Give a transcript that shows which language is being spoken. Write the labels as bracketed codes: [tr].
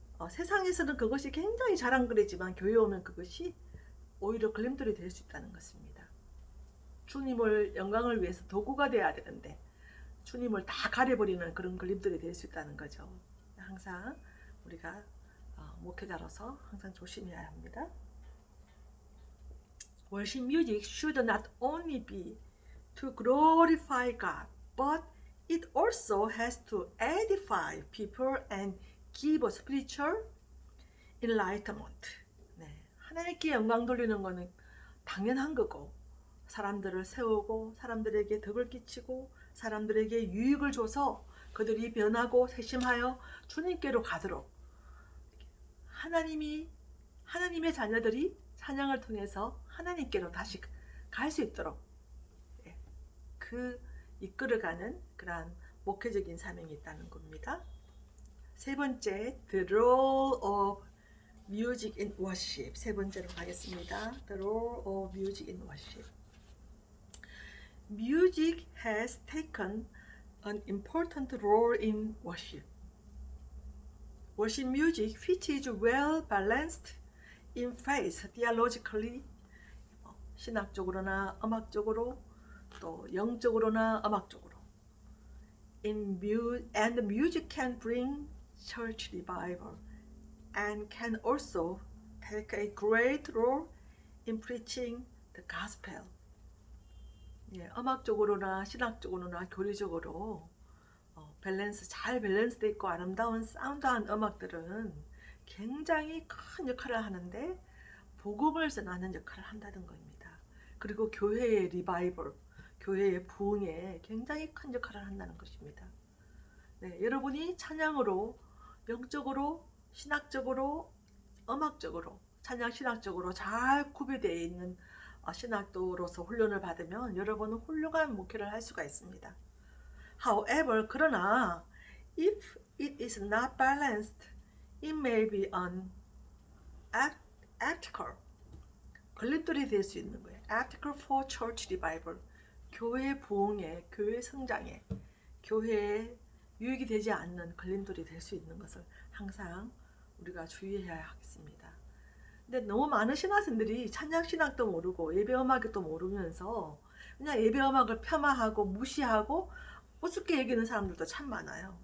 [ko] 세상에서는 그것이 굉장히 자랑거리지만 교회에 오면 그것이 오히려 걸림돌이 될 수 있다는 것입니다. 주님을 영광을 위해서 도구가 돼야 되는데 주님을 다 가려버리는 그런 걸림돌이 될 수 있다는 거죠. 항상 우리가 목회자로서 항상 조심해야 합니다. [en] Worship music should not only be to glorify God, but it also has to edify people and give a spiritual enlightenment. [ko] 네, 하나님께 영광 돌리는 것은 당연한 거고 사람들을 세우고 사람들에게 덕을 끼치고 사람들에게 유익을 줘서 그들이 변하고 회심하여 주님께로 가도록 하나님의 자녀들이 찬양을 통해서 하나님께로 다시 갈 수 있도록 그 이끌어가는 그러한 목회적인 사명이 있다는 겁니다. 세 번째, [en] The Role of Music in Worship. [ko] 세 번째로 가겠습니다. [en] The Role of Music in Worship. Music has taken an important role in worship. Worship music, which is well balanced in faith, theologically, [ko] 신학적으로나 음악적으로, 또 영적으로나 음악적으로. [en] And music can bring church revival and can also take a great role in preaching the gospel. [ko] 예, 음악적으로나 신학적으로나 교리적으로 잘 밸런스되어 있고 아름다운 사운드한 음악들은 굉장히 큰 역할을 하는데 복음을 전하는 역할을 한다는 겁니다. 그리고 교회의 리바이벌, 교회의 부흥에 굉장히 큰 역할을 한다는 것입니다. 네, 여러분이 찬양으로 영적으로 신학적으로 음악적으로 찬양 신학적으로 잘 구비되어 있는 신학도로서 훈련을 받으면 여러분은 훌륭한 목회를 할 수가 있습니다. [en] However, [ko] 그러나 [en] if it is not balanced, it may be an obstacle. [ko] 걸림돌이 될 수 있는 거예요. [en] Obstacle for church revival. [ko] 교회 부흥에, 교회 성장에, 교회에 유익이 되지 않는 걸림돌이 될 수 있는 것을 항상 우리가 주의해야 하겠습니다. 근데 너무 많은 신학생들이 찬양 신학도 모르고 예배 음악도 모르면서 그냥 예배 음악을 폄하하고 무시하고 우습게 여기는 사람들도 참 많아요.